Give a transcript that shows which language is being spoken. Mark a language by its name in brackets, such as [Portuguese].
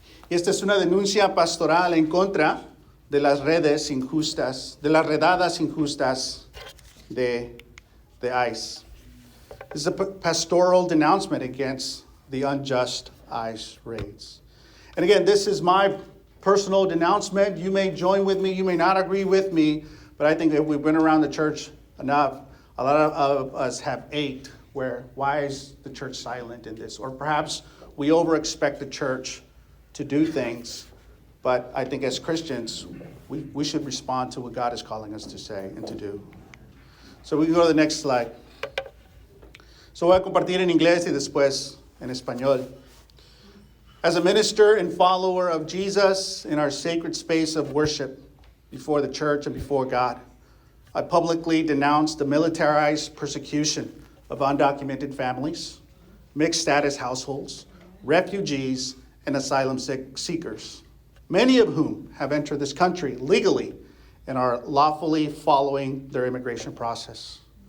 [Spanish] Y esta es una denuncia pastoral en contra de las redes injustas, de las redadas injustas de ICE. [English] This is a pastoral denouncement against the unjust ICE raids. And again, this is my personal denouncement. You may join with me, you may not agree with me, but I think that we've been around the church enough. A lot of us have ached why is the church silent in this? Or perhaps we over-expect the church to do things, but I think as Christians, we should respond to what God is calling us to say and to do. So we can go to the next slide. [Spanish] So voy a compartir en inglés y después en español. [English] As a minister and follower of Jesus in our sacred space of worship before the church and before God, I publicly denounce the militarized persecution of undocumented families, mixed status households, refugees, and asylum seekers, many of whom have entered this country legally and are lawfully following their immigration process.